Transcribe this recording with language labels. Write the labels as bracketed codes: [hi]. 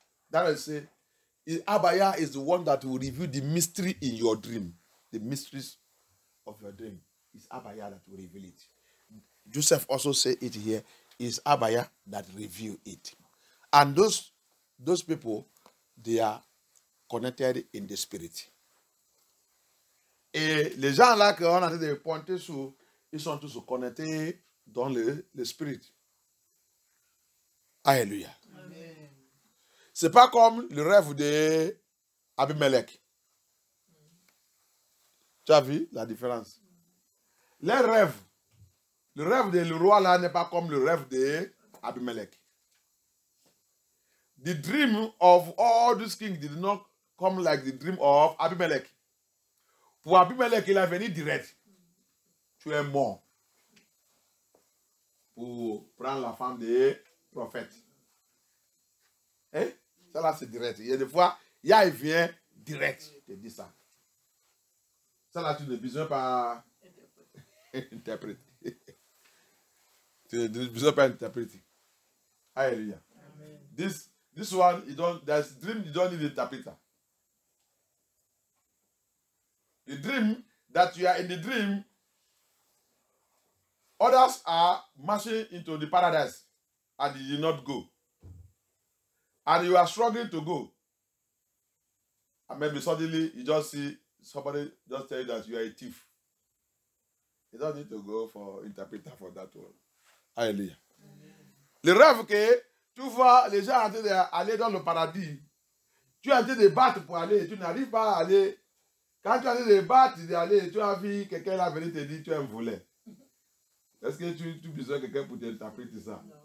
[en] That is say, Abaya is the one that will reveal the mystery in your dream. The mysteries of your dream. It's Abaya that will reveal it. Joseph also said it here. It's Abaya that reveal it. And those people, they are connected in the spirit. [fr] Et les gens là qu'on a été pointer sur, ils sont tous connectés dans le spirit. Alléluia. C'est pas comme le rêve de Abimelech. Tu as vu la différence? Les rêves, le rêve de le roi là n'est pas comme le rêve de Abimelech. [en] The dream of all these kings did not come like the dream of Abimelech. [fr] Pour Abimelech, il est venu direct. Tu es mort. Pour prendre la femme des prophètes. Eh? Ça là, c'est direct. Il y a des fois, Yah il vient direct. Je te dis ça. Ça là, tu ne besoin pas interpréter. Tu ne besoin pas interpréter. Alléluia. [en] This one, there's dream, you don't need interpreter. The dream, that you are in the dream, others are marching into the paradise and you did not go. And you are struggling to go. And maybe suddenly you just see somebody just tell you that you are a thief. You don't need to go for interpreter for that one. Alléluia. [fr] Le rêve que tu vois les gens en train d'aller dans le paradis, tu es en train de battre pour aller, tu n'arrives pas à aller. Quand tu es en train de battre, d'aller, tu as vu quelqu'un là venir te dire tu es un volet. Est-ce que tu as besoin de quelqu'un pour t'interpréter ça?